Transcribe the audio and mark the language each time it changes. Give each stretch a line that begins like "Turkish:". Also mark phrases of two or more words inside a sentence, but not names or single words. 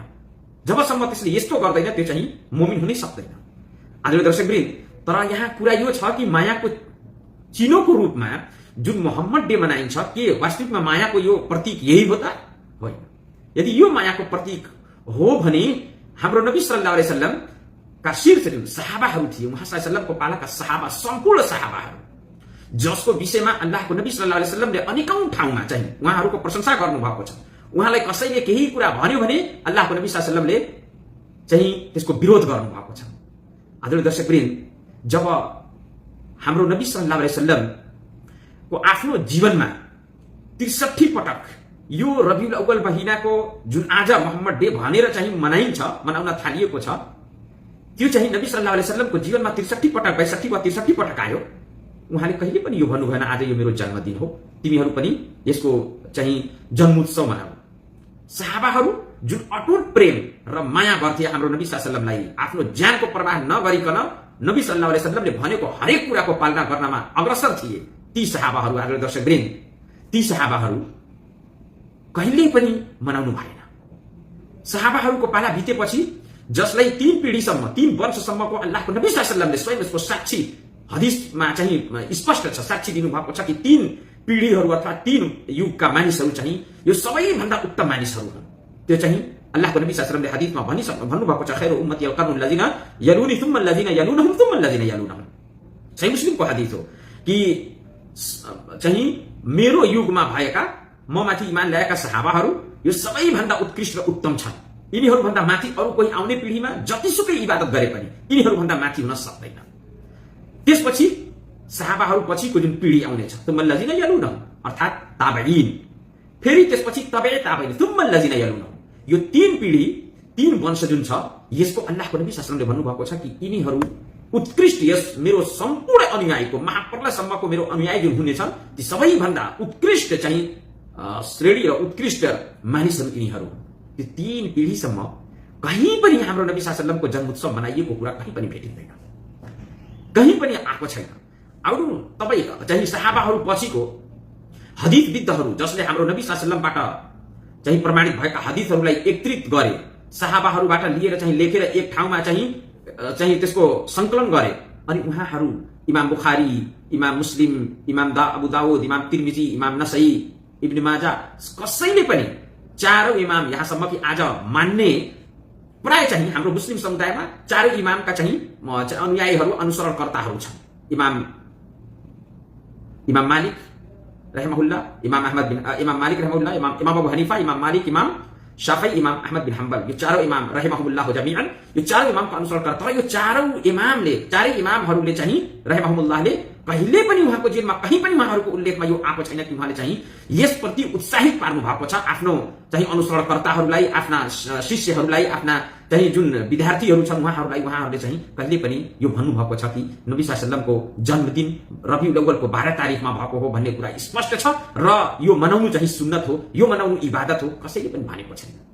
Nepali: जबसम्म त्यसले यस्तो गर्दैन त्यो चाहिँ मोमिन हुनै सक्दैन। आदरणीय दर्शकवृन्द, तर यहाँ कुरा यो छ कि मायाको चिनोको रूपमा जुन मोहम्मद डे मनाइन्छ, के वास्तविकमा मायाको यो प्रतीक यही हो त? होइन। यदि यो मायाको प्रतीक हो भने हाम्रो नबी
Arabic: صلى الله عليه وسلم
Nepali: का शीर्ष सहाबाहरू थिए। उहाँ
Arabic: صلى الله عليه وسلم
Nepali: पालाका सहाबा, सम्पूर्ण सहाबाहरू जसको विषयमा अल्लाहको नबी
Arabic: صلى الله عليه وسلم
Nepali: अनेकौं ठाउँमा चाहिँ उहाँहरूको प्रशंसा गर्नुभएको छ। उहाँलाई कसैले केही कुरा भन्यो भने अल्लाहको नबी
Arabic: صلى الله عليه وسلم
Nepali: चाहिँ त्यसको विरोध गर्नुभएको छ। आदरणीय दर्शकवृन्द, जब हाम्रो नबी
Arabic: صلى الله عليه وسلم
Nepali: को आफ्नो जीवनमा 63 पटक यो रबिउल अव्वल महिनाको जुन आज मोहम्मद डे भनेर चाहिँ मनाउन थालिएको छ, त्यो चाहिँ नबी
Arabic: صلى الله عليه وسلم
Nepali: जीवनमा 63 पटक 62 वा 63 पटक आयो। उहाँले कहिले पनि यो भन्नु भएन आज यो मेरो जन्मदिन हो, तिमीहरू पनि यसको चाहिँ जन्मोत्सव मनाऊ। सहाबाहरू जुन अटुट प्रेम र माया गर्थे हाम्रो नबी
Arabic: صلى الله عليه وسلم,
Nepali: आफ्नो ज्यानको प्रवाह नगरिकन नबी
Arabic: صلى الله عليه وسلم
Nepali: भनेको हरेक कुराको पालना गर्नमा अग्रसर थिए। ती सहाबाहरू, आदरणीय दर्शकवृन्द, ती सहाबाहरू कहिले पनि मनाउनु भएन। सहाबाहरूको पाला बितेपछि जसलाई 3 पिढीसम्म 3 वर्षसम्मको अल्लाहको नबी
Arabic: صلى الله عليه وسلم
Nepali: स्वयं यसको साक्षी हदीसमा चाहिँ स्पष्ट छ, साक्षी दिनुभएको छ कि 3 पिढीहरू अथवा 3 युगका मानिसहरू चाहिँ यो सबैभन्दा उत्तम मानिसहरू हुन्। त्यो चाहिँ अल्लाहको नबी
Arabic: صلى الله عليه وسلم
Nepali: हदीसमा भन्नुभएको छ,
Arabic: خير أمتي القرن الذين يلوني ثم الذين يلونهم ثم الذين يلونهم.
Nepali: सही मुस्लिमको हदीस हो कि चाहिँ मेरो युगमा भएका ममाथि ईमान ल्याएका सहाबाहरू यो सबैभन्दा उत्कृष्ट र उत्तम छन्। यिनीहरूभन्दा माथि अरू कोही आउने पिढीमा जतिसुकै इबादत गरे पनि यिनीहरूभन्दा माथि हुन सक्दैन। त्यसपछि सहाबाहरू पछिको जुन पिढी आउनेछ,
Arabic: ثم الذين يلونهم
Nepali: अर्थात् ताबईन, फेरि त्यसपछि
Arabic: تبع التابعين ثم الذين يلونهم.
Nepali: यो 3 पिढी 3 वंश जुन छ, यसको अल्लाहको नबी
Arabic: صلى الله عليه وسلم
Nepali: भन्नुभएको छ कि यिनीहरू उत्कृष्ट, यस मेरो सम्पूर्ण अनुयायीको महाप्रलयसम्मको मेरो अनुयायी जुन हुनेछन् ती सबैभन्दा उत्कृष्ट चाहिँ श्रेणी र उत्कृष्ट मानिसहरू यिनीहरू। त्यो 3 पिढीसम्म कहीँ पनि हाम्रो नबी
Arabic: صلى الله عليه وسلم
Nepali: जन्मोत्सव मनाइएको कुरा कहीँ पनि भेटिँदैन, कहीँ पनि आएको छैन। अरू तपाईँ चाहिँ सहाबाहरू पछिको हदीसविद्हरू जसले हाम्रो नबी
Arabic: صلى الله عليه وسلم
Nepali: चाहिँ प्रमाणित भएका हदीसहरूलाई एकत्रित गरे, सहाबाहरूबाट लिएर चाहिँ लेखेर एक ठाउँमा चाहिँ त्यसको संकलन गरे, अनि उहाँहरू इमाम बुखारी, इमाम मुस्लिम, इमाम अबू दाऊद, इमाम तिर्मिजी, इमाम नसई, इब्न माजा, कसैले पनि चारौं इमाम यहाँसम्म कि आज मान्ने प्राय चाहिँ हाम्रो मुस्लिम समुदायमा चारै इमामका चाहिँ अनुयायीहरू, अनुसरणकर्ताहरू छन्। इमाम मालिक रहमहुल्लाह, इमाम मालिक रहमहुल्लाह, इमाम अबू हनीफा, इमाम मालिक, इमाम शाफी, इमाम अहमद बिन हम्बल, यो चारौं इमाम
Arabic: رحمه الله جميعا,
Nepali: यो चारौं इमामको अनुसरणकर्ता। यो चारै इमामहरूले चाहिँ रहमहुल्लाहले कहिले पनि उहाँको जीवनमा कहीँ पनि उहाँहरूको उल्लेखमा यो आएको छैन कि उहाँले चाहिँ यसप्रति उत्साहित पार्नु भएको छ आफ्नो चाहिँ अनुसरणकर्ताहरूलाई, आफ्ना शिष्यहरूलाई, आफ्ना चाहिँ जुन विद्यार्थीहरू छन् उहाँहरूले चाहिँ कहिले पनि यो भन्नुभएको छ कि नबी
Arabic: صلى الله عليه وسلم
Nepali: जन्मदिन रबिउल अव्वलको 12 तारिखमा भएको हो भन्ने कुरा स्पष्ट छ र यो मनाउनु चाहिँ सुन्नत हो, यो मनाउनु इबादत हो, कसैले पनि भनेको छैन।